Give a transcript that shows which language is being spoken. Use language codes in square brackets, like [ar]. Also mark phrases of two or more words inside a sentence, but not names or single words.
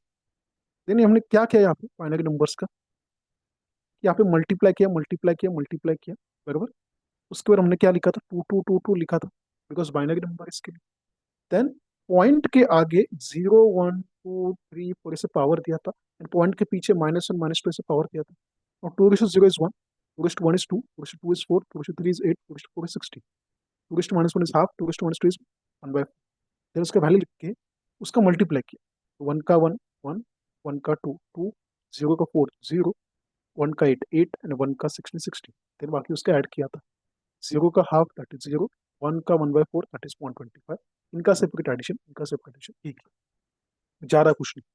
[hi] देन हमने क्या किया यहाँ पे [en] binary numbers [hi] का, यहाँ पे मल्टीप्लाई किया, मल्टीप्लाई किया, मल्टीप्लाई किया, बराबर. उसके बाद हमने क्या लिखा था, 2222 लिखा था, [en] because binary number [hi] इसके लिए. देन पॉइंट के आगे 0 1 2 3 4 ऐसे पावर दिया था, [en] and point [hi] के पीछे -1 -2 ऐसे पावर दिया था. [en] और 2:0 इज 1, 2:1 is 2, 2:2 is 4, 2:3 is 8, 2:4 is 16, 2:-1 is half, 2:1 is 1/4. [hi] फिर उसका वैल्यू लिख के उसका मल्टीप्लाई किया. 1 का 1 1, 1 का 2 2, 0 का 4 0, 1 का 8 8 एंड 1 का 16 16. फिर बाकी उसका ऐड किया था. 0 का हाफ [en] that is [hi] 0, 1 का 1/4 [en] that is [hi] 0.25. इनका [en] separate addition, [hi] इनका [en] separate addition, [hi] ठीक है, ज्यादा कुछ नहीं.